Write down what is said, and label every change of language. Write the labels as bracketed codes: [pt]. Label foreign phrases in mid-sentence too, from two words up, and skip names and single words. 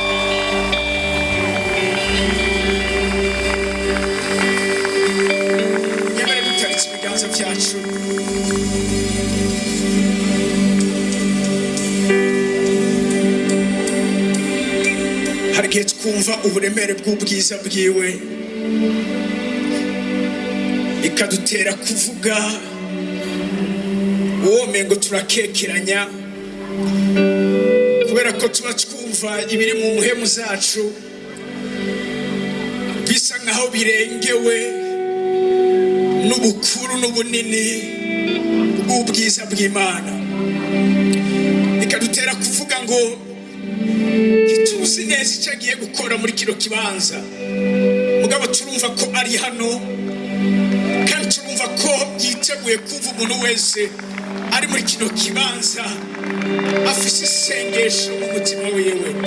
[rn] Nyamara dutaritse ibiganza byacu. Hari igihe twumva uburemere bw'ubwiza bwiwe, ikadutera kuvuga uwo mengo turakekeranya, kubera ko tuba twumva ibiri mu muhemu zacu bisa nkaho birengewe n'ubukuru n'ubunini bw'ubwiza bw'Imana, ikadutera kuvuga ngo ntituzi neza icyo agiye gukora muri kino kibanza, mugabo turumva ko ari hano kandi turumva ko yiteguye kumva umuntu wese ari muri kino kibanza afise isengesho mu mutima wiwe.